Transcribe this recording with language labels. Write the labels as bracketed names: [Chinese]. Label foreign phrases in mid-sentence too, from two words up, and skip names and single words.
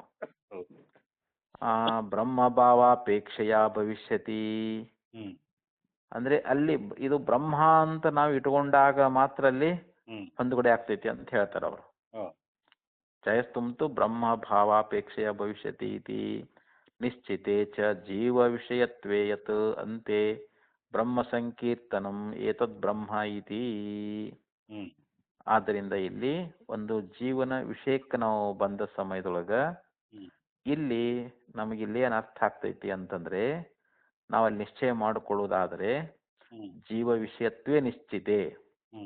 [Kannada] ಹೌದು. [Sanskrit] ಬ್ರಹ್ಮಭಾವಾಪೇಕ್ಷೆಯ ಭವಿಷ್ಯತಿ ಹ್ಮ್ [Kannada] ಅಂದ್ರೆ ಅಲ್ಲಿ ಇದು ಬ್ರಹ್ಮ ಅಂತ ನಾವು ಇಟ್ಕೊಂಡಾಗ ಮಾತ್ರ ಅಲ್ಲಿ ಹ್ಮ್. ಹೊಂದುಗಡೆ ಆಗ್ತೈತಿ ಅಂತ ಹೇಳ್ತಾರೆ ಅವರು. ಹೌದು. [Sanskrit] ಜಯಸ್ತುಂತು ಬ್ರಹ್ಮ ಭಾವಾಪೇಕ್ಷೆಯ ಭವಿಷ್ಯತಿ ಇತಿ ನಿಶ್ಚಿತೆ ಚ ಜೀವ ವಿಷಯತ್ವೇ ಯತ್ ಅಂತೆ ಬ್ರಹ್ಮ ಸಂಕೀರ್ತನಂ ಏತದ್ ಬ್ರಹ್ಮ ಇತಿ. ಹ್ಮ್ [Kannada] ಆದ್ದರಿಂದ ಇಲ್ಲಿ ಒಂದು ಜೀವನ ವಿಷಯಕ್ಕೆ ನಾವು ಬಂದ ಸಮಯದೊಳಗ ಹ್ಮ್ ಇಲ್ಲಿ ನಮಗಿಲ್ಲಿ ಏನು ಅರ್ಥ ಆಗ್ತೈತಿ ಅಂತಂದ್ರೆ ನಾವಲ್ಲಿ ನಿಶ್ಚಯ ಮಾಡಿಕೊಳ್ಳುವುದಾದರೆ ಹ್ಮ್ [Sanskrit] ಜೀವ ವಿಷಯತ್ವೇ ನಿಶ್ಚಿತೆ. ಹ್ಮ್